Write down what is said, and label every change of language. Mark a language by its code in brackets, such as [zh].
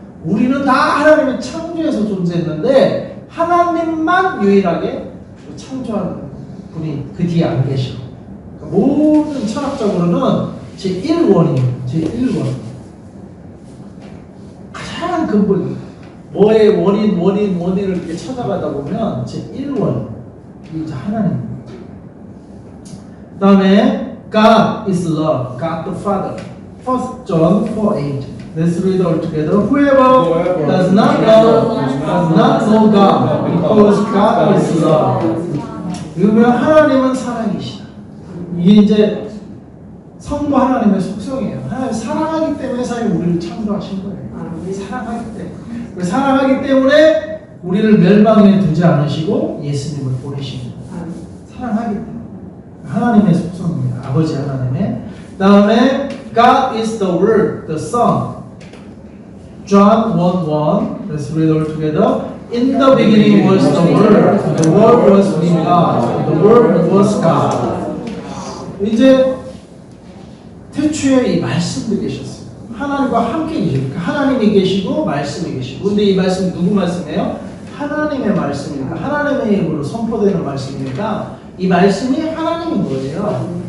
[ko] 우리는 다 하나님이 창조해서 존재했는데 하나님만 유일하게 창조하는 분이 그 뒤에 안 계셔. 그러니까 모든 철학적으로는 제1원이에요. 제1원. 가장 근본 뭐의 원인을 이렇게 찾아가다 보면 제1원. 이제 하나님. 다음에 [en] God is love, God the Father. 1 John 4:8. Let's read all together. Whoever does not know God, because God is love. [ko] 그러면 하나님은 사랑이시다. 이게 이제 성부 하나님의 속성이에요. 하나님 사랑하기 때문에 사실 우리를 창조하신 거예요. 사랑하기 때문에. 사랑하기 때문에 우리를 멸망에 두지 않으시고 예수님을 보내신 거예요. 사랑하기 때문에. 하나님의 속성입니다. 아버지 하나님의. 다음에 [en] God is the Word, the Son. John 1:1. Let's read all together. In the beginning was the Word. The Word was with God. The Word was God. [ko] 이제 태초에 이 말씀도 계셨어요. 하나님과 함께 계시고 하나님이 계시고 말씀이 계시고 근데 이 말씀 누구 말씀이에요? 하나님의 말씀이니까 하나님의 힘으로 선포되는 말씀이니까 이 말씀이 하나님인 거예요.